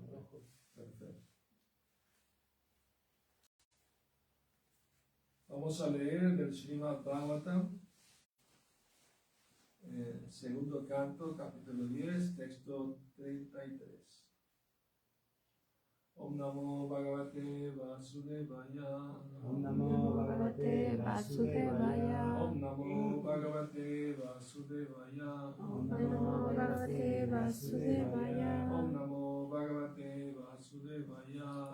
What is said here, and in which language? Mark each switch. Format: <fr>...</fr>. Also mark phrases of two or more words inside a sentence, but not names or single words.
<es>ojos. Perfecto. Vamos a leer del Srimad Bhagavatam, segundo canto, capítulo 10, texto 33.</es> <sa>Om Namo Bhagavate Vasudevaya. Om Namo Bhagavate Vasudevaya. Om Namo Bhagavate Vasudevaya. Om Namo Bhagavate Vasudevaya. Om Namo Bhagavate Vasudevaya.</sa>